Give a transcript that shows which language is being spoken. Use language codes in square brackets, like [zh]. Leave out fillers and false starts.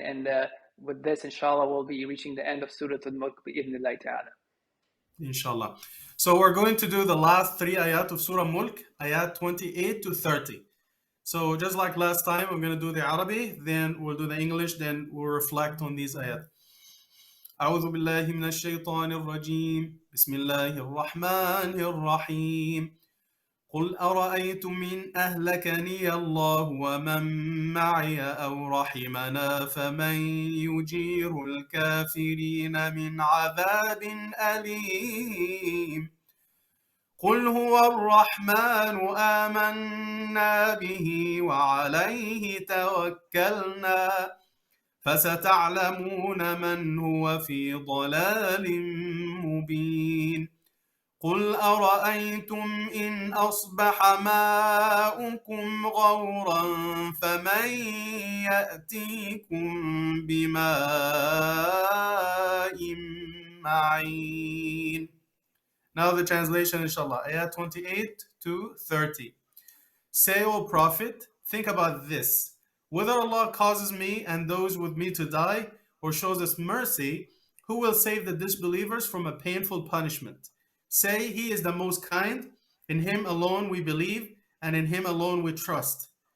[en] And with this, inshallah, we'll be reaching the end of Surah Al-Mulk bi-idhnillahi ta'ala. Inshallah. So we're going to do the last 3 ayat of Surah Mulk, ayat 28 to 30. So just like last time, I'm going to do the Arabic, then we'll do the English, then we'll reflect on these ayat. [ar] أعوذ بالله من الشيطان الرجيم بسم الله الرحمن الرحيم قل أرأيتم إن أهلكني الله ومن معي أو رحمنا فمن يجير الكافرين من عذاب أليم قل هو الرحمن آمنا به وعليه توكلنا فستعلمون من هو في ضلال مبين قل أرأيتم إن أصبح ماؤكم غورا فمن يأتيكم بماء معين. [en] Now the translation, inshallah, ayat 28 to 30. Say, O Prophet, think about this. Whether Allah causes me and those with me to die, or shows us mercy, who will save the disbelievers from a painful punishment? Say, He is the most kind. In Him alone we believe, and in Him alone we trust.